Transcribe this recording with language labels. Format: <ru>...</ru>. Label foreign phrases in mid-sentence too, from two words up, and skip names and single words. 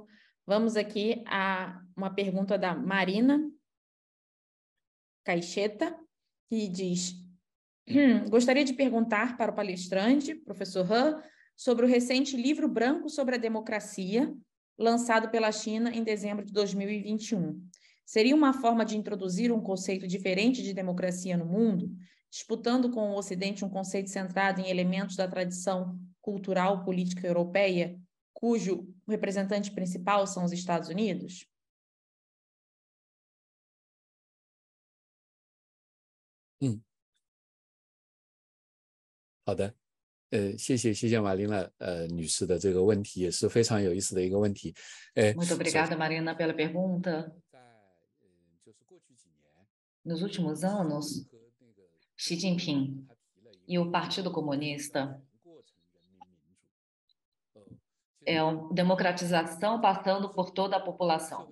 <pt>Vamos aqui a uma pergunta da Marina Caixeta, que diz: gostaria de perguntar para o palestrante, professor Han, sobre o recente livro branco sobre a democracia, lançado pela China em dezembro de 2021. Seria uma forma de introduzir um conceito diferente de democracia no mundo, disputando com o Ocidente um conceito centrado em elementos da tradição cultural política europeia, cujo representante principal são os Estados Unidos?</pt> <zh>好的，谢谢马琳娜女士的这个问题，也是非常有意思的一个问题。</zh> <pt>Muito obrigada, Marina, pela pergunta. Nos últimos anos, Xi Jinping e o Partido Comunista é uma democratização passando por toda a população.</pt>